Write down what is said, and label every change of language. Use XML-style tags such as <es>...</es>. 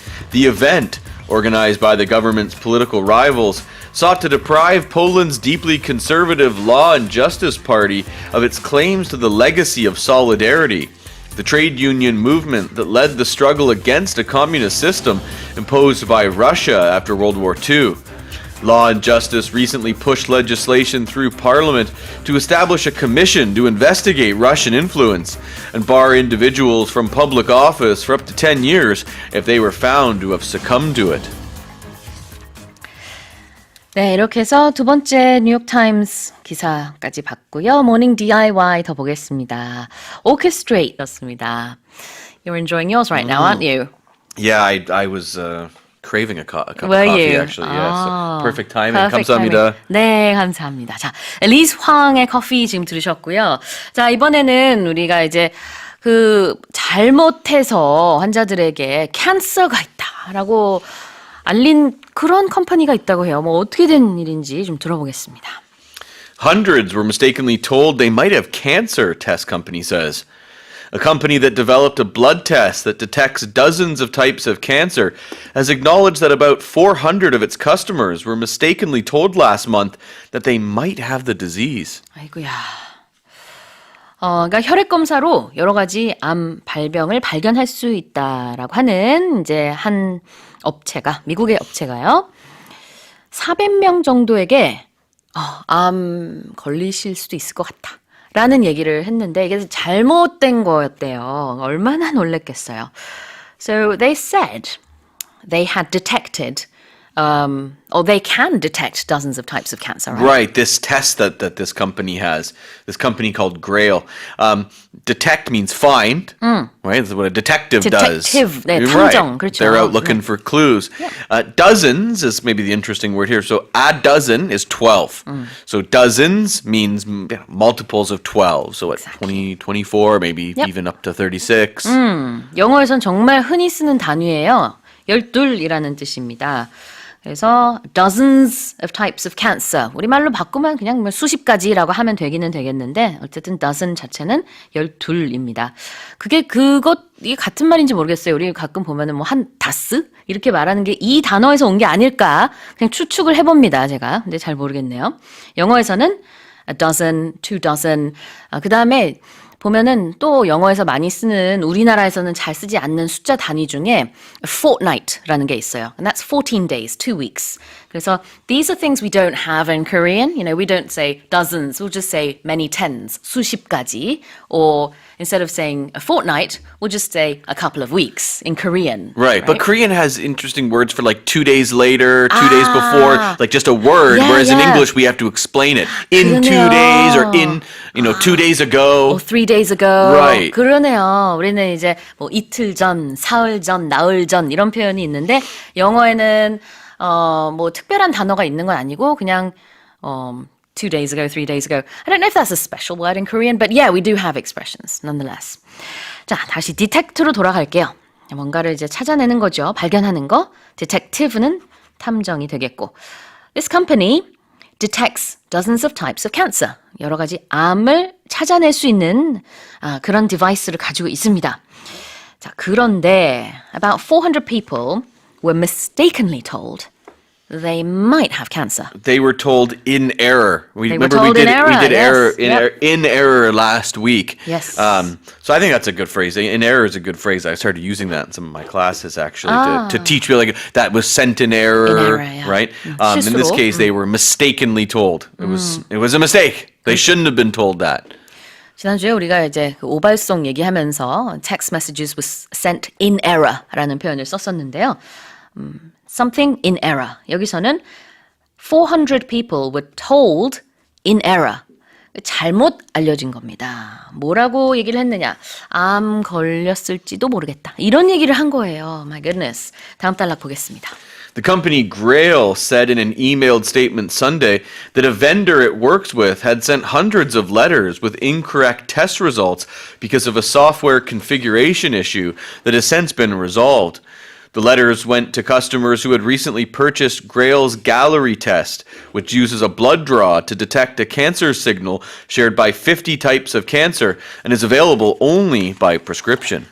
<en>The event, organized by the government's political rivals, sought to deprive Poland's deeply conservative Law and Justice Party of its claims to the legacy of solidarity, the trade union movement that led the struggle against a communist system imposed by Russia after World War II. Law and Justice recently pushed legislation through Parliament to establish a commission to investigate Russian influence and bar individuals from public office for up to 10 years if they were found to have succumbed to it.</en> <ko>네, 이렇게 해서 두 번째 뉴욕타임스 기사까지 봤고요. 모닝 DIY 더 보겠습니다. Orchestrate였습니다.</ko> <en>You're enjoying yours right now, aren't you? Yeah, I was craving a cup of Were coffee you? actually. Yeah, so perfect timing. Perfect</en> <ko>감사합니다.</ko> <en>timing.</en> <ko>네, 감사합니다. 자, 리즈 황의 커피 지금 들으셨고요. 자, 이번에는 우리가 이제 잘못해서 환자들에게 캔서가 있다라고 알린 그런 컴퍼니가 있다고 해요. 뭐 어떻게 된 일인지 좀 들어보겠습니다.</ko> <en>Hundreds were mistakenly told they might have cancer, test company says. A company that developed a blood test that detects dozens of types of cancer has acknowledged that about 400 of its customers were mistakenly told last month that they might have the disease.</en> <ko>아이고야. 그러니까 혈액 검사로 여러 가지 암 발병을 발견할 수 있다라고 하는 이제 한 업체가 미국의 업체가요. 400명 정도에게 암 걸리실 수도 있을 것 같다. 라는 얘기를 했는데 이게 잘못된 거였대요. 얼마나 놀랬겠어요.</ko> <en>So they said they had detected or they can detect dozens of types of cancer, right? Right, this test that this company has, this company called Grail. Detect means find, right? That's what a detective does.</en> <ko>Detective, 네,</ko> <en>You're</en> <ko>탐정,</ko> <en>right.</en> <ko>그렇죠.</ko> <en>They're out looking for clues. Dozens is maybe the interesting word here. So a dozen is 12. So dozens means multiples of 12. So at 20, 24, maybe even up to 36.</en> <ko>영어에선 정말 흔히 쓰는 단위예요. 12이라는 뜻입니다. 그래서</ko> <en>dozens of types of cancer.</en> <ko>우리말로 바꾸면 그냥 뭐 수십 가지라고 하면 되기는 되겠는데 어쨌든 dozen 자체는 12입니다. 이게 같은 말인지 모르겠어요. 우리 가끔 보면은 뭐 한 다스 이렇게 말하는 게 이 단어에서 온 게 아닐까 그냥 추측을 해봅니다. 제가. 근데 잘 모르겠네요. 영어에서는</ko> <en>a dozen, two dozen.</en> <ko>그다음에 보면은 또 영어에서 많이 쓰는 우리나라에서는 잘 쓰지 않는 숫자 단위 중에 fortnight라는 게 있어요.</ko> <en>And that's 14 days, 2 weeks.</en> <ko>그래서</ko> <en>these are things we don't have in Korean. You know, we don't say dozens. We'll just say many tens,</en> <ko>수십 가지.</ko> <en>Or instead of saying a fortnight, we'll just say a couple of weeks in Korean. Right, but Korean has interesting words for like 2 days later, 2 days before, like just a word, Yeah, whereas in yeah. English we have to explain it. In 2</en> <ko>그러네요.</ko> <en>days or in, 2 days ago. Or 3 days ago. Right.</en> <ko>그러네요. 우리는 이제 뭐 이틀 전, 사흘 전, 나흘 전 이런 표현이 있는데 영어에는 뭐 특별한 단어가 있는 건 아니고 그냥</ko> <en>2 days ago, 3 days ago. I don't know if that's a special word in Korean, but yeah, we do have expressions nonetheless.</en> <ko>자, 다시 detect로 돌아갈게요. 뭔가를 이제 찾아내는 거죠. 발견하는 거. detective는 탐정이 되겠고.</ko> <en>This company detects dozens of types of cancer.</en> <ko>여러 가지 암을 찾아낼 수 있는 그런 디바이스를 가지고 있습니다. 자, 그런데</ko> <en>about 400 people were mistakenly told they might have cancer. They were told in error. They were told in error, we did error yes. in error last week. Yes. So I think that's a good phrase. In error is a good phrase. I started using that in some of my classes actually to teach people like that was sent in error, In error, yeah. right? In this</en> <ko>실수로.</ko> <en>case, they were mistakenly told. It was a mistake. They shouldn't have been told that.</en> <ko>지난주에 우리가 이제 그 오발송 얘기하면서</ko> <en>text messages was sent in error</en> <ko>라는 표현을 썼었는데요.</ko> <en>Something in error.</en> <ko>여기서는</ko> <en>400 people were told in error.</en> <ko>잘못 알려진 겁니다. 뭐라고 얘기를 했느냐? 암 걸렸을지도 모르겠다. 이런 얘기를 한 거예요.</ko> <en>My goodness.</en> <ko>다음 단락 보겠습니다.</ko> <en>The company Grail said in an emailed statement Sunday that a vendor it works with had sent hundreds of letters with incorrect test results because of a software configuration issue that has since been resolved. The letters went to customers who had recently purchased Grail's Gallery test, which uses a blood draw to detect a cancer signal shared by 50 types of cancer and is available only by prescription.</en>